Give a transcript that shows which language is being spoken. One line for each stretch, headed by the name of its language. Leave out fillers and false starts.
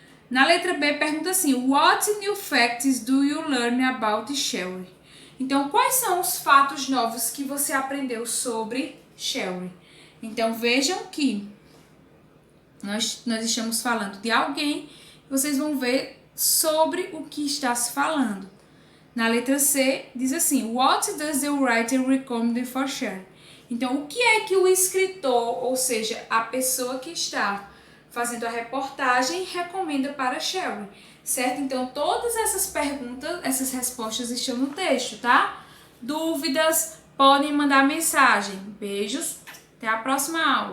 Portuguese: Na letra B, pergunta assim:
English: What new facts do you learn about Sherry?
Portuguese: Então, quais são os fatos novos que você aprendeu sobre Sherry? Então, vejam que nós estamos falando de alguém, vocês vão ver sobre o que está se falando. Na letra C, diz assim:
English: What does the writer recommend for Sherry?
Portuguese: Então, o que é que o escritor, ou seja, a pessoa que está fazendo a reportagem, recomenda para Sherry, certo? Então, todas essas perguntas, essas respostas estão no texto, tá? Dúvidas, podem mandar mensagem. Beijos, até a próxima aula.